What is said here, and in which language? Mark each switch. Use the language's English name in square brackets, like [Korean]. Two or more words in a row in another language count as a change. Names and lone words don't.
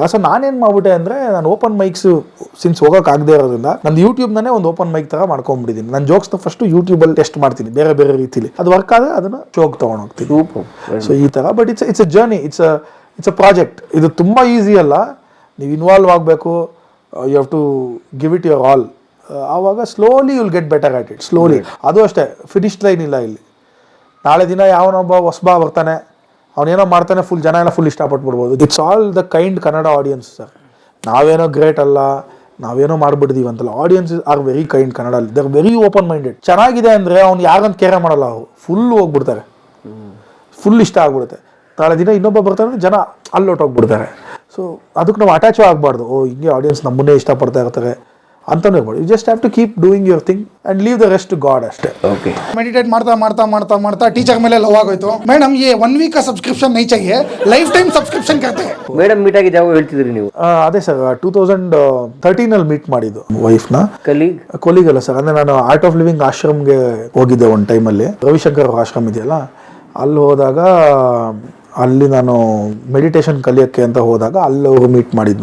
[Kannada] ಸೊ ನಾನೇನು ಮಾಡ್ಬಿಟ್ಟೆ ಅಂದರೆ ನಾನು [English] open mics since [Kannada] ಹೋಗೋಕ್ಕಾಗದೇ ಇರೋದ್ರಿಂದ ನಾನು ಯೂಟ್ಯೂಬ್ನೇ ಒಂದು [English] open mic [Kannada] ಥರ ಮಾಡ್ಕೊಂಡ್ಬಿಟ್ಟಿದ್ದೀನಿ. ನಾನು ಜೋಕ್ಸ್ನ ಫಸ್ಟು ಯೂಟ್ಯೂಬಲ್ಲಿ ಟೆಸ್ಟ್ ಮಾಡ್ತೀನಿ ಬೇರೆ ಬೇರೆ ರೀತಿಲಿ, ಅದು ವರ್ಕ್ ಆದರೆ ಅದನ್ನು ಶೋಗೆ ತೊಗೊಂಡೋಗ್ತೀನಿ. ಸೊ ಈ ಥರ. [English] But it's a journey, it's a project. [Kannada] ಇದು ತುಂಬ ಈಸಿ ಅಲ್ಲ, ನೀವು ಇನ್ವಾಲ್ವ್ ಆಗಬೇಕು, [English] You have to give it your all. ಆವಾಗ slowly will get better at it, slowly. [Kannada] ಅದು ಅಷ್ಟೇ, [English] finish line [Kannada] ಇಲ್ಲ ಇಲ್ಲಿ. ನಾಳೆ ದಿನ ಯಾವನೊಬ್ಬ ಹೊಸಬ ಬರ್ತಾನೆ, ಅವನೇನೋ ಮಾಡ್ತಾನೆ, ಫುಲ್ ಜನ ಎಲ್ಲ ಫುಲ್ ಇಷ್ಟಪಟ್ಬಿಡ್ಬೋದು. [English] It's all the kind Kannada audience sir. [Kannada] ನಾವೇನೋ ಗ್ರೇಟ್ ಅಲ್ಲ, ನಾವೇನೋ ಮಾಡ್ಬಿಟ್ಟಿದೀವಿ ಅಂತಲ್ಲ. [English] Audience are very kind Kannada, they are very open minded. [Kannada] ಚೆನ್ನಾಗಿದೆ ಅಂದರೆ ಅವ್ನು ಯಾರಂತ ಕೇರೆ ಮಾಡಲ್ಲ, ಅವರು ಫುಲ್ ಹೋಗ್ಬಿಡ್ತಾರೆ, ಫುಲ್ ಇಷ್ಟ ಆಗ್ಬಿಡುತ್ತೆ. ನಾಳೆ ದಿನ ಇನ್ನೊಬ್ಬ ಬರ್ತಾರೆ ಅಂದ್ರೆ ಜನ ಅಲ್ಲಿ ಹೊಟ್ಟೋಗ್ಬಿಡ್ತಾರೆ. ಸೊ ಅದಕ್ಕೆ ನಾವು ಅಟ್ಯಾಚ್ ಆಗಬಾರ್ದು. ಓ ಹಿಂಗೆ ಆಡಿಯನ್ಸ್ ನಮ್ಮನ್ನೇ ಇಷ್ಟಪಡ್ತಾ ಇರ್ತಾರೆ ಅಂತಲೂ ಹೇಳ್ಬೋದು. [English] You just have to keep doing your thing and leave the rest to God ಅಷ್ಟೇ. [Kannada] ಓಕೆ. मेडिटेट ಮಾಡ್ತಾ टीचर ಮೇಲೆ ಲವ್ ಆಗೋಯ್ತು. [Hindi] ಮೇಡಮ್ ये 1 वीक का सब्सक्रिप्शन नहीं चाहिए, [English] lifetime subscription [Hindi] करते हैं. [Kannada] ಮೇಡಮ್ ಮೀಟ್ ಆಗಿದ್ದು ಯಾವಾಗ ಹೇಳ್ತಿದ್ರಿ ನೀವು? ಅದೇ ಸರ್ 2013 ಮೀಟ್ ಮಾಡಿದ್ದು ವೈಫ್ನ. ಕೊಲೀಗ್ ಅಲ್ಲ ಸರ್, ಅಂದರೆ ನಾನು ಆರ್ಟ್ ಆಫ್ ಲಿವಿಂಗ್ ಆಶ್ರಮ್ಗೆ ಹೋಗಿದ್ದೆ ಒಂದು ಟೈಮಲ್ಲಿ. ರವಿಶಂಕರ್ ಅವ್ರ ಆಶ್ರಮ ಇದೆಯಲ್ಲ, ಅಲ್ಲಿ ಹೋದಾಗ ಅಲ್ಲಿ ನಾನು ಮೆಡಿಟೇಷನ್ ಕಲಿಯೋಕ್ಕೆ ಅಂತ ಹೋದಾಗ ಅಲ್ಲಿ ಅವರು ಮೀಟ್ ಮಾಡಿದ್ದು.